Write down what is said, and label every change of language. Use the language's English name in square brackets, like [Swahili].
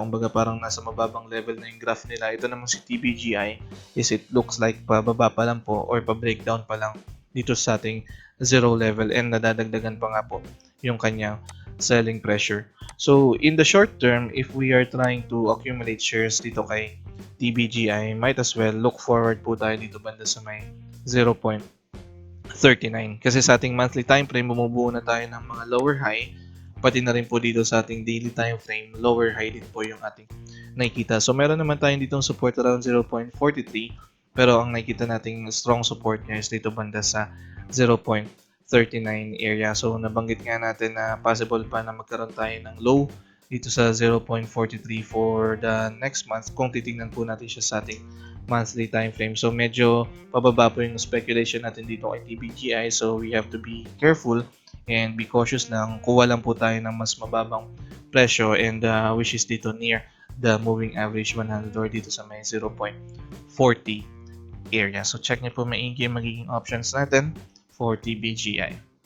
[Filipino] Kumbaga parang nasa mababang level na yung graph nila. Ito naman si TBGI is [English] it looks like [Filipino] pababa pa lang po or pa-breakdown pa lang dito sa ating zero level and nadadagdagan pa nga po yung kanyang selling pressure. [English] So, in the short term, if we are trying to accumulate shares [Filipino] dito kay TBGI, [English] might as well look forward [Filipino] po tayo dito banda sa may [English] 0.39. [Filipino] Kasi sa ating monthly time frame, bumubuo na tayo ng mga lower high. Pati na rin po dito sa ating daily time frame, lower high din po yung ating nakikita. So, meron naman tayong ditong support around 0.43. Pero ang nakikita nating strong support niya is dito banda sa 0.39 area. So, nabanggit nga natin na possible pa na magkaroon tayo ng low dito sa 0.43 for the next month kung titingnan po natin siya sa ating monthly time frame. So, medyo pababa po yung speculation natin dito kay TBGI. [English] So, we have to be careful and be cautious lang. [Filipino] Kuha lang po tayo ng mas mababang presyo and which is dito near the moving average 100 or dito sa may 0.40 area. So, check niyo po maigi yung magiging options natin for TBGI.